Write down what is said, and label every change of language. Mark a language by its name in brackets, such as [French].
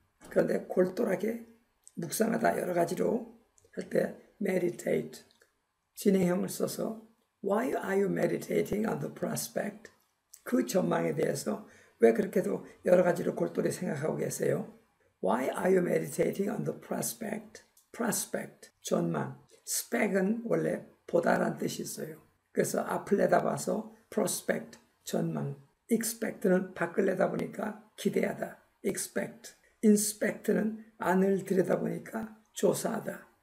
[Korean] 그런데 골똘하게 묵상하다 여러 가지로 할 때 meditate. 진행형을 써서 [English] Why are you meditating on the prospect? [Korean] 그 전망에 대해서 왜 그렇게도 여러 가지로 골똘히 생각하고 계세요? [English] Why are you meditating on the prospect? [Korean] Prospect, 전망. spec은 원래 보다란 뜻이 있어요. 그래서 앞을 내다봐서 prospect, 전망. expect는 밖을 내다보니까 기대하다. [English] expect. [Korean] inspect는 안을 들여다보니까 조사하다.